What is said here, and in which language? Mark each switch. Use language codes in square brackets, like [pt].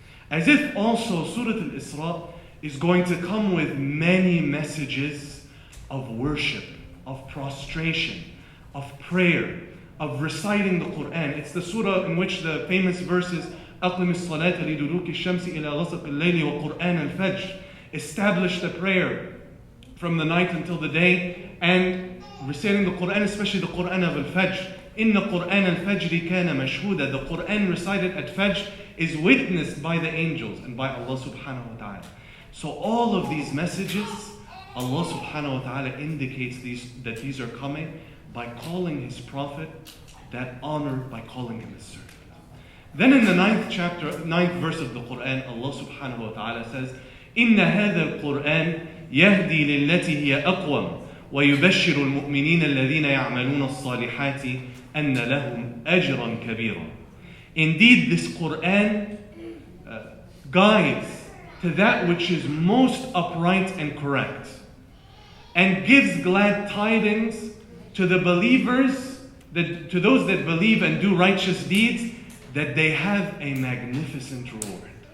[en] As if also Surah Al-Isra is going to come with many messages of worship, of prostration, of prayer, of reciting the Qur'an. It's the surah in which the famous verses [ar] أقم الصلاة لدلوك الشمس إلى غسق الليل وقرآن الفجر, [en] establish the prayer from the night until the day, and reciting the Qur'an, especially the Qur'an of Al-Fajr. [ar] إن قرآن الفجر كان مشهودا. [en] The Qur'an recited at Fajr is witnessed by the angels and by Allah subhanahu wa ta'ala. So all of these messages, Allah subhanahu wa ta'ala indicates that these are coming by calling His Prophet that honor, by calling him His servant. Then in the 9th verse of the Qur'an, Allah subhanahu wa ta'ala says, [ar] إن هذا القرآن يهدي للتي هي أقوم ويبشر المؤمنين الذين يعملون الصالحات أن لهم أجرا كبيرا. [en] Indeed, this Qur'an guides to that which is most upright and correct, and gives glad tidings to the believers, to those that believe and do righteous deeds, that they have a magnificent reward.